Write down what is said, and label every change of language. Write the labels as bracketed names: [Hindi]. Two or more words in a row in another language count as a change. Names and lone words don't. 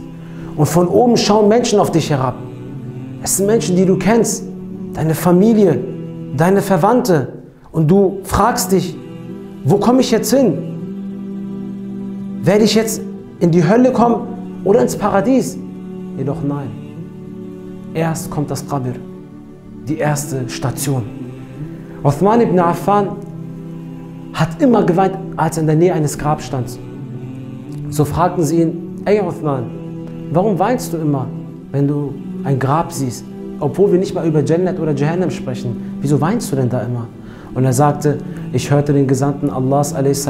[German] Und von oben schauen Menschen auf dich herab. Es sind Menschen, die du kennst, deine Familie, deine Verwandte. Und du fragst dich, wo komme ich jetzt hin? Werde ich jetzt in die Hölle kommen oder ins Paradies? Jedoch nein. Erst kommt das Qabr, die erste Station. Uthman ibn Affan hat immer geweint, als er in der Nähe eines Grabs stand. So fragten sie ihn, ey Uthman, warum weinst du immer, wenn du ein Grab siehst? Obwohl wir nicht mal über Jannat oder Jahannam sprechen. Wieso weinst du denn da immer? Und er sagte, ich hörte den Gesandten Allahs a.s.